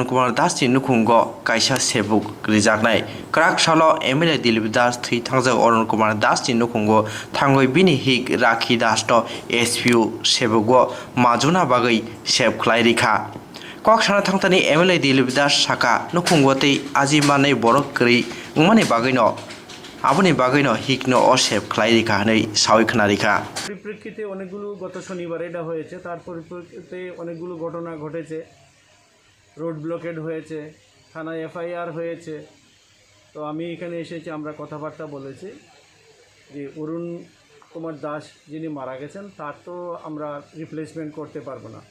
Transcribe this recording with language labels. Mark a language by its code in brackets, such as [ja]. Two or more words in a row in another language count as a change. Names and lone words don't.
[trp] कुमार दासनि नुखुंग कायसा सेबुक रिजाकनाय क्राक सालो एमएलए दिलीप दास थै थांजो अरुण कुमार दासनि नुखुंग थांगै बिनि हिक राखी दास न एसपिउ सेबुग माजुना बागै सेब खलाय रिखा कक साना थांतानि एमएलए दिलीप दास साका नुखुंगतै आजि मानै बरक करै उमानि बागै न आबुनि बागै न हिक न असेब खलाय रिखा नै सावै खना रिखा [bn] পরিপ্রেক্ষিতে অনেকগুলো গত শনিবার এটা হয়েছে, তার পরিপ্রেক্ষিতে অনেকগুলো ঘটনা ঘটেছে, [en] road blockade [bn] হয়েছে, থানায় এফআইআর হয়েছে। তো আমি এখানে এসেছি, আমরা কথাবার্তা বলেছি যে অরুণ কুমার দাস যিনি মারা গেছেন তার তো আমরা রিপ্লেসমেন্ট করতে পারবো না।